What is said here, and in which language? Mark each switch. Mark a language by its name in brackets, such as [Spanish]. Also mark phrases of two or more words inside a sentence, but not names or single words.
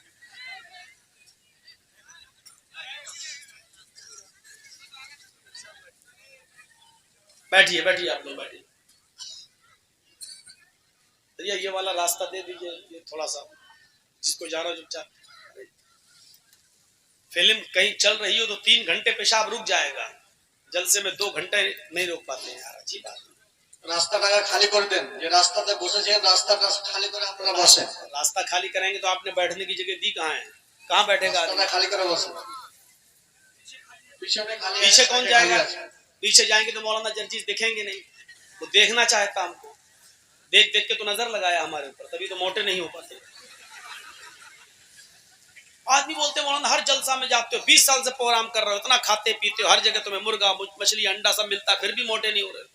[Urdu] بیٹھیے بیٹھیے، آپ لوگ بیٹھیے. یہ والا راستہ دے دیجیے، یہ تھوڑا سا جس کو جانا جو چاہتے. فلم کہیں چل رہی ہو تو 3 گھنٹے پیشاب رک جائے گا، جلسے میں 2 گھنٹے نہیں روک پاتے ہیں یار. اچھی بات. [Bangla] রাস্তাটা খালি করে দেন, যে রাস্তাতে বসেছেন রাস্তাটা খালি করে আপনারা বসেন. [Urdu] راستہ خالی کریں گے تو آپ نے بیٹھنے کی جگہ دی کہاں ہے؟ کہاں بیٹھے گا؟ [Bangla] রাস্তাটা খালি করে বসেন. পিছনে খালি [Urdu] پیچھے کون جائے گا؟ پیچھے جائیں گے تو مولانا جرجیز دکھیں گے نہیں. وہ دیکھنا چاہتا ہم کو، دیکھ دیکھ کے تو نظر لگایا ہمارے اوپر، تبھی تو موٹے نہیں ہو پاتے. آدمی بولتے ہیں مولانا ہر جلسہ میں جاتے ہو، 20 سال سے پروگرام کر رہے ہو، اتنا کھاتے پیتے ہو، ہر جگہ تمہیں مرغا مچھلی انڈا سب ملتا ہے، پھر بھی موٹے نہیں ہو رہے.